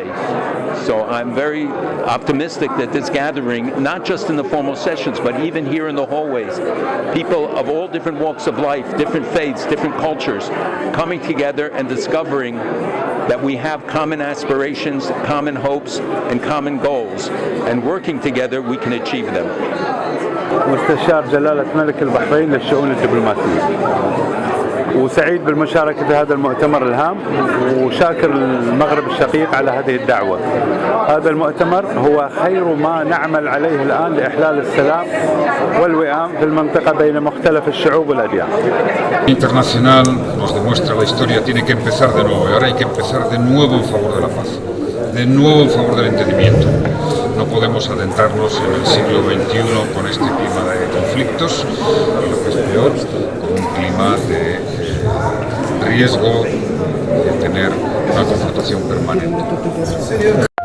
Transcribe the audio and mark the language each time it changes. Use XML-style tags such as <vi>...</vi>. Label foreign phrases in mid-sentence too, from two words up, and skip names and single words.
<en>So I'm very optimistic that this gathering, not just in the formal sessions, but even here in the hallways, people of all different walks of life, different faiths, different cultures, coming together and discovering that we have common aspirations, common hopes, and common goals, and working together we can achieve them.</en> <ar>مستشار جلالة ملك البحرين للشؤون الدبلوماسية، وسعيد بالمشاركة في هذا المؤتمر الهام، وشاكر المغرب الشقيق على هذه الدعوة. هذا المؤتمر هو خير ما نعمل عليه الآن لإحلال السلام والوئام في المنطقة بين مختلف الشعوب والأديان.</ar> <es>Internacional nos demuestra la historia tiene que empezar de nuevo y ahora hay que empezar de nuevo en favor de la paz, de nuevo en favor del entendimiento. No podemos adentrarnos en el siglo XXI con este clima de conflictos y lo que es peor, con un clima de riesgo de tener una confrontación permanente.</es>